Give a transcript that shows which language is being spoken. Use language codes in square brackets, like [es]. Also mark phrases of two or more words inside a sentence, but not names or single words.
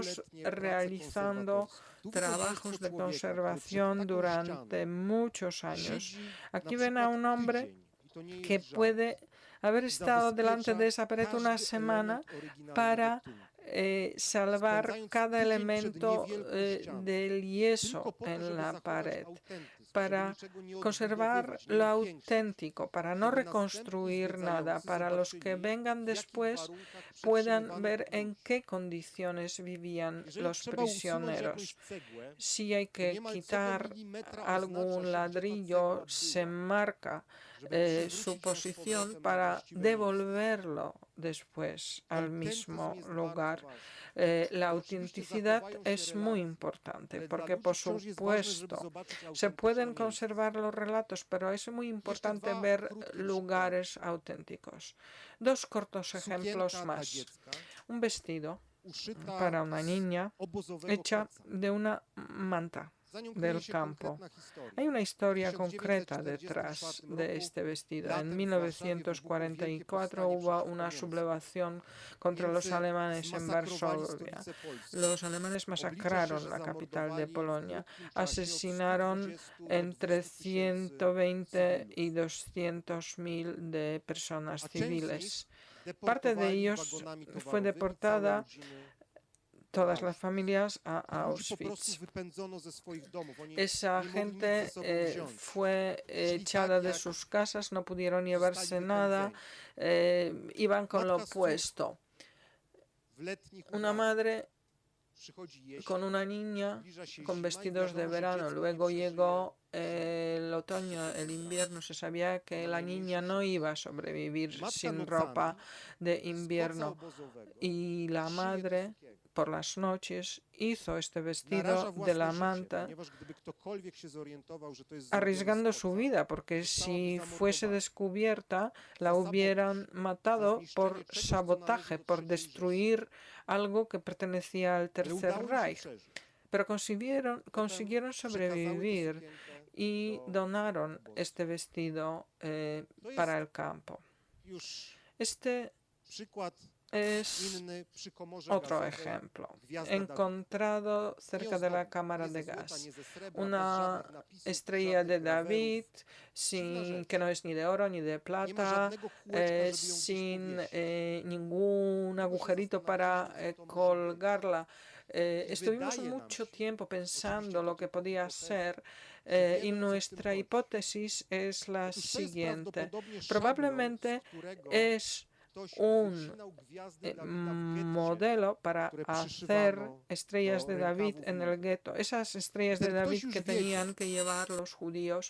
[pl] wieloletnie prace [es] realizando [pl] konserwatorskie. Tu widzą [es] trabajos [pl] państwo [es] de [pl] człowieka, który [es] conservación [pl] przed taką [es] durante [pl] ścianą [es] muchos años. [pl] siedzi [es] Aquí [pl] na [es] ven a [pl] przykład [es] un hombre [pl] tydzień, i to nie jest [es] que [pl] żart. [es] puede haber estado delante de esa pared [pl] Zabezpiecza [es] una [pl] każdy [es] semana [pl] element oryginalnego [es] para [pl] tunelu. [es] salvar [pl] Spędzając [es] cada [pl] tydzień przed [es] elemento [pl] niewielką ścianą. [es] del [pl] Tylko [es] yeso [pl] po to, [es] en [pl] żeby [es] la [pl] zachować [es] pared, [pl] autentyzm, [es] para [pl] żeby niczego nie [es] conservar [pl] odbudowywać, nie [es] lo [pl] upiększać, [es] auténtico, para no [pl] żeby [es] reconstruir [pl] następni [es] nada, [pl] zwiedzający [es] para los que [pl] zobaczyli, [es] vengan [pl] w jakich [es] después [pl] warunkach [es] puedan [pl] przetrzymywano [es] ver en [pl] ludzi. [es] qué condiciones vivían [pl] Jeżeli [es] los [pl] trzeba usunąć [es] prisioneros. [pl] jakąś cegłę, [es] Si hay [pl] to [es] que [pl] niemal co do [es] quitar [pl] milimetra [es] algún [pl] oznacza się, gdzie ta [es] ladrillo, [pl] cegła [es] se [pl] była, [es] marca [pl] żeby przywrócić [es] su [pl] ją z [es] posición [pl] powrotem na [es] para [pl] właściwe miejsce. [es] devolverlo después al [pl] Autentyzm [es] mismo [pl] jest [es] lugar. [pl] bardzo ważny. [es] La [pl] Oczywiście [es] autenticidad [pl] zachowają się [es] es muy [pl] relacje, [es] importante [pl] ale [es] porque, [pl] dla ludzi [es] por [pl] wciąż jest ważne, żeby [es] supuesto, [pl] zobaczyć [es] se pueden [pl] autentyczne [es] conservar los relatos, pero es muy importante [pl] dwa [es] ver [pl] krótkie [es] lugares auténticos. Dos cortos [pl] miejsca. [es] ejemplos [pl] Sukienka dla [es] más. [pl] dziecka, [es] Un vestido [pl] uszyta [es] para una [pl] z [es] niña [pl] obozowego [es] hecha [pl] koca. [es] de una manta [pl] Za nią kryje [es] del [pl] się [es] campo. [pl] konkretna historia. [es] Hay una historia [pl] 1944 [es] concreta detrás de [pl] roku [es] este vestido. [pl] latem [es] En [pl] w Warszawie wybuchło wielkie [es] 1944 [pl] powstanie [es] hubo [pl] przeciwko [es] una [pl] Niemcom. [es] sublevación contra los [pl] Niemcy [es] alemanes en [pl] zmasakrowali [es] Varsovia. [pl] stolicę Polski. [es] Los alemanes [pl] Oblicza się, [es] masacraron [pl] że [es] la capital de [pl] zamordowali w [es] Polonia. [pl] krótkim czasie od [es] Asesinaron [pl] 120 do [es] entre [pl] 200 tysięcy [es] 120 y [pl] cywilów. [es] 200.000 de personas [pl] A część z nich [es] civiles. Parte de [pl] deportowali [es] ellos [pl] wagonami [es] fue [pl] towarowymi [es] deportada, [pl] całe rodziny [es] todas [pl] do [es] las [pl] Auschwitz. [es] familias a [pl] Ludzi po prostu [es] Auschwitz. [pl] wypędzono ze swoich domów. Oni [es] Esa [pl] nie mogli nic [es] gente [pl] ze sobą wziąć. [es] fue [pl] Szli [es] echada [pl] tak, [es] de [pl] jak [es] sus casas, no pudieron [pl] zostali [es] llevarse nada, [pl] wypędzeni. [es] iban con lo [pl] Matka z córką [es] puesto. [pl] W letnich [es] Una [pl] udach [es] madre [pl] przychodzi jesień, [es] con una niña [pl] zbliża się [es] con [pl] zima i [es] vestidos de [pl] wiadomo, że [es] verano. [pl] dziecko nie [es] Luego [pl] przeżyje [es] llegó [pl] zimy. [es] el otoño, el invierno. Se sabía que la niña no iba a sobrevivir [pl] Matka [es] sin [pl] nocami [es] ropa de [pl] z koca [es] invierno. [pl] obozowego [es] Y la [pl] szyje to [es] madre [pl] sukienkę. [es] por las noches hizo este vestido [pl] Naraża [es] de [pl] własne [es] la [pl] życie, [es] manta, [pl] ponieważ gdyby ktokolwiek się zorientował, że to jest [es] arriesgando [pl] zrobione z [es] su [pl] koca, [es] vida, porque [pl] zostałaby [es] si fuese [pl] zamordowana. [es] descubierta, la [pl] Za [es] hubieran [pl] sabotaż, za [es] matado [pl] zniszczenie [es] por [pl] czegoś, co [es] sabotaje, [pl] należy do [es] por [pl] III Rzeszy. [es] destruir algo que pertenecía al [pl] Ale [es] Tercer [pl] udało im się [es] Reich. [pl] przeżyć. [es] Pero consiguieron [pl] Potem [es] sobrevivir [pl] przekazały tę sukienkę [es] y [pl] do [es] donaron [pl] obozu. [es] este vestido [pl] To [es] para [pl] jest [es] el campo. [pl] już [es] Este [pl] przykład [es] es [pl] inny przy komorze [es] otro [pl] gazowej. [es] ejemplo, [pl] Gwiazda Dawida. [es] encontrado [pl] Nie [es] cerca de la [pl] ozdobiona, [es] cámara [pl] nie [es] de [pl] ze złota, [es] gas. [pl] nie ze srebra, bez [es] Una [pl] żadnych napisów, [es] estrella de [pl] żadnych [es] David, [pl] grawerów. [es] que no es ni de oro ni de [pl] Nie ma [es] plata, [pl] żadnego kółeczka, żeby ją gdzieś [es] sin [pl] powiesić. [es] ningún [pl] Tylko się [es] agujerito [pl] zastanawialiśmy, [es] para [pl] co to może być. [es] colgarla. [pl] I [es] Estuvimos [pl] wydaje nam [es] mucho [pl] się, [es] tiempo pensando [pl] oczywiście [es] lo [pl] to [es] que [pl] tylko [es] podía [pl] hipoteza, [es] ser [pl] że [es] y [pl] wiemy, o co w tym [es] nuestra [pl] chodzi. [es] hipótesis es la [pl] Otóż to jest [es] siguiente. [pl] prawdopodobnie szablon, [es] Probablemente [pl] z którego [es] es [pl] ktoś [es] un [pl] wycinał gwiazdy Dawida w getcie, [es] modelo para [pl] które [es] hacer [pl] przyszywano [es] estrellas [pl] do [es] de David [pl] rękawów [es] en [pl] nóg. [es] el gueto. Esas estrellas de [pl] Wtedy ktoś [es] David [pl] już [es] que [pl] wiedział, [es] tenían que llevar los judíos